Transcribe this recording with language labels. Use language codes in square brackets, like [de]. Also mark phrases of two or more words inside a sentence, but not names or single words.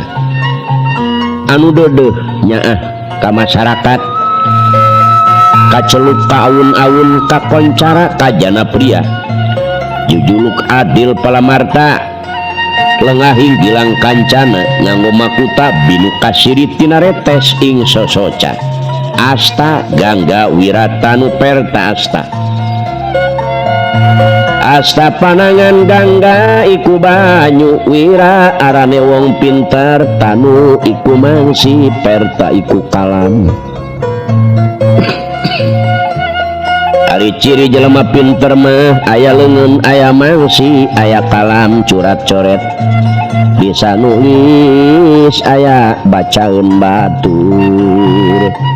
[su] Anu dodeuh nyaah ka masyarakat, kaceluk ka awun-awun kakoncara ka Janapria, jujuluk adil palamarta, lengahing gilang kancana nganggo makuta binu kasiri tina retes ing sosoca, asta gangga wiratanu perta asta. [jv] Asta panangan gangga iku banyu, wira arane wong pinter, tanu iku mangsi, perta iku kalam. [su] Ari ciri jelema pinter mah aya leungeun, aya mangsi, aya kalam curat coret, bisa nulis, aya bacaeun batur.